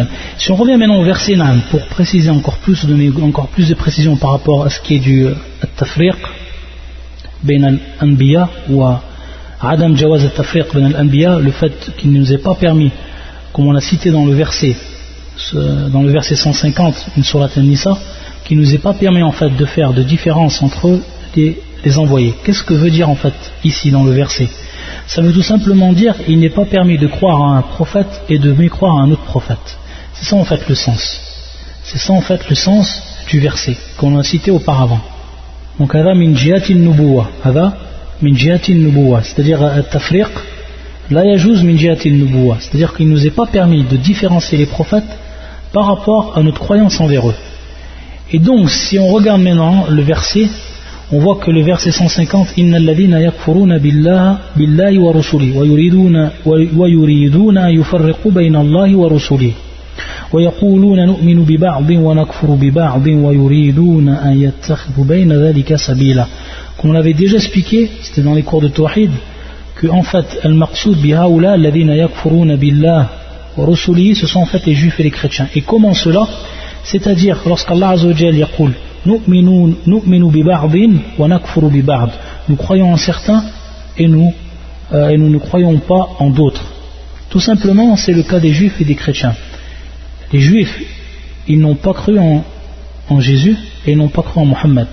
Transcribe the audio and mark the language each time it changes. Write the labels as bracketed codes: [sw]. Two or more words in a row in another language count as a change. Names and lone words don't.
[fr] Si on revient maintenant au verset Naam, pour préciser encore plus, donner encore plus de précision par rapport à ce qui est du [ar] تفريق بين الأنبياء [fr] ou [ar] عدم جواز التفريق بين الأنبياء, [fr] le fait qu'il ne nous est pas permis, comme on l'a cité dans le verset 150, une sourate An-Nisa, qu'il ne nous est pas permis en fait de faire de différence entre les envoyés. Qu'est-ce que veut dire en fait ici dans le verset? Ça veut tout simplement dire qu'il n'est pas permis de croire à un prophète et de mécroire à un autre prophète. C'est ça en fait le sens. C'est ça en fait le sens du verset qu'on a cité auparavant. [ar] Donc هذا من جهة النبوة، هذا من جهة النبوة, c'est-à-dire التفريق لا يجوز من جهة النبوة, [fr] c'est-à-dire qu'il ne nous est pas permis de différencier les prophètes par rapport à notre croyance envers eux. Et donc si on regarde maintenant le verset, on voit que le verset 150 [ar] إن الذين يكفرون بالله ورسله ويريدون يفرقوا بين الله ورسله ويقولون نؤمن ببعض ونكفر ببعض ويريدون أن يتخذوا بين ذلك سبيلا. [fr] Comme on l'avait déjà expliqué, c'était dans les cours de Tawhid, que en fait [ar] المقصود بهؤلاء الذين يكفرون بالله ورسله, [fr] ce sont en fait les juifs et les chrétiens. Et comment cela? C'est-à-dire lorsqu' [ar] الله عز وجل يقول [fr] nous croyons en certains et nous ne croyons pas en d'autres. Tout simplement, c'est le cas des juifs et des chrétiens. Les juifs, ils n'ont pas cru en Jésus et ils n'ont pas cru en Mohammed.